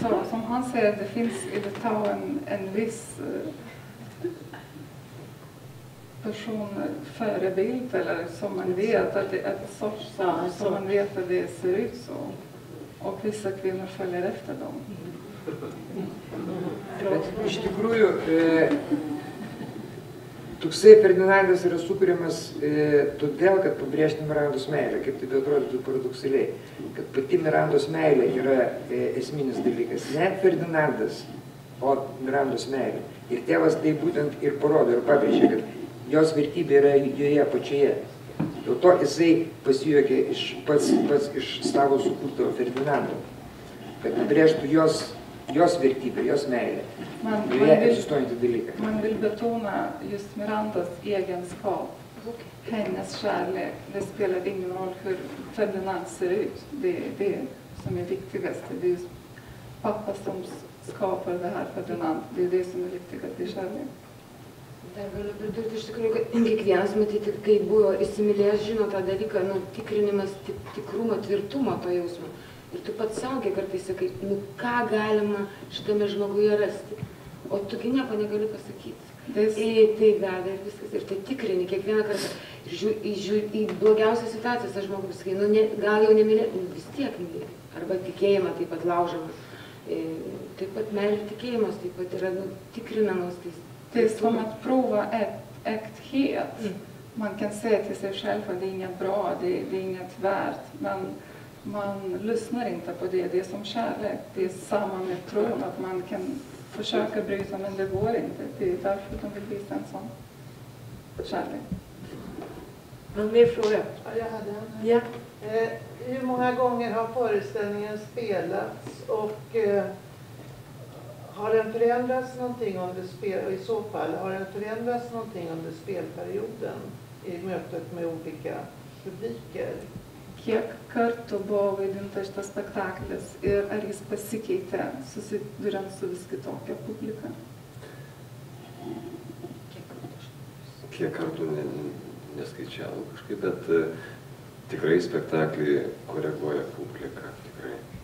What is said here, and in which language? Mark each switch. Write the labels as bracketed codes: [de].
[sv] Som han säger, det finns i Litauen en viss personförebild, eller som man vet att det är ett sorts som man vet att det ser ut så. Och vissa kvinnor följer efter dem. [lt] Iš tikrųjų, toksai Ferdinandas yra sukūriamas todėl, kad pabrėžti Mirandos meilę, kaip tai atrodytų paradoksaliai, kad pati Mirandos meilė yra esminis dalykas. Ne Ferdinandas, o Mirandos meilė. Ir tėvas tai būtent ir parodo ir pabrėžia, kad jos vertybė yra joje pačioje. Dėl to jisai pasijuokė pats iš savo sukurto Ferdinando, kad pabrėžtų jos vertybę, jos meilę. Joje egzistuojantį dalyką. [sv] Man vill betona just Mirandas egenskap, hennes kärlek. Det spelar ingen roll hur Ferdinand ser ut. Det är det som är viktigast. Det är just pappa som skapar det här Ferdinand. Det är det som är viktigast i kärlek. [lt] Dar galiu pridurti iš tikrųjų, kad kiekvienas matyti, kai buvo įsimylėjęs, žino tą dalyką, tikrinimas tikrumo, tvirtumo to jausmo. Ir tu pats saugiai kartais sakai, ką galima šitame žmoguje rasti. O tugi nieko negali pasakyti. Tai veda ir viskas. Ir tai tikrini kiekvieną kartą. Žiūri į blogiausią situaciją, tas žmogus sakai, gal jau nemylėti, vis tiek mylėti. Arba tikėjimą taip pat laužama. Taip pat meilė ir tikėjimas taip pat yra tikrinamas. [sv] Det är som att prova äkthet. Man kan säga till sig själv att det är inget bra, det är inget värt. Men man lyssnar inte på det. Det är som kärlek. Det är samma med tron, att man kan försöka bryta, men det går inte. Det är därför de vill visa en sån kärlek. Någon mer fråga? Ja, jag hade en. Ja. Hur många gånger har föreställningen spelats och har den förändrats någonting under i så fall, har den förändrats någonting under spelperioden i mötet med olika publiker? [lt] Kiek kartų buvo vaidinta šitas spektaklis ir ar jis pasikeitė susiduriant su vis kitokia publika? Kiek kartų neskaičiavom kažkaip, bet tikrai spektaklį koreguoja publika, tikrai.